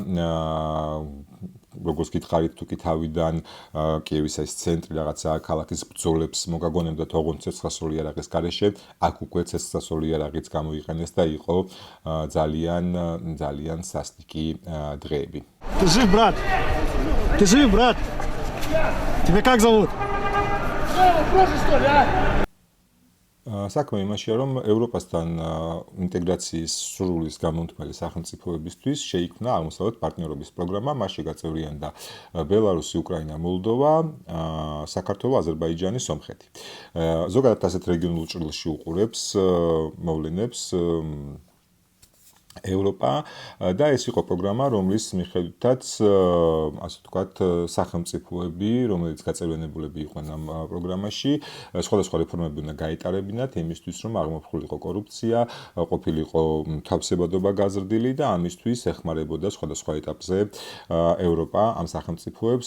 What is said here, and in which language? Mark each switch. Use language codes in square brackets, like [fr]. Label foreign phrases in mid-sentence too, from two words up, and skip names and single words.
[ka] როგორც გითხარით, თუ კი თავიდან კიევის ეს ცენტრი რაღაცა ქალაქის ბრძოლებს მოგაგონებდა თողონ ცეცხლსასროლი იარაღის გარეშე, აქ უკვე ცეცხლსასროლი იარაღიც გამოიყენეს და იყო ძალიან სასტიკი დღეები. [ru] Ты жив, брат? Ты жив, брат? Тебя как зовут? Вопросы, что ли, а? [ka] საქმე იმაშია, რომ ევროპასთან ინტეგრაციის სურვილის გამომთმელი სახელმწიფოებისთვის შეიქმნა აღმოსავლეთ პარტნიორობის პროგრამა, მასში გაწევრიანდა ბელარუსი, უკრაინა, მოლდოვა, საქართველო, აზერბაიჯანი, სომხეთი. ზოგადად ასეთ რეგიონულ ჭრილში უყურებს მოვლენებს ევროპა და ეს იყო პროგრამა, რომლის მიხედვითაც, ასე ვთქვათ, სახელმწიფოები, რომელიც გაწევრიანებულები იყვნენ ამ პროგრამაში, სხვადასხვა რეფორმები უნდა გაეტარებინათ იმისთვის, რომ აღმოფხვრილიყო კორუფცია, ყოფილიყო თავისებადობა გაზრდილი და ამისთვის ეხმარებოდა სხვადასხვა ეტაპზე ევროპა ამ სახელმწიფოებს.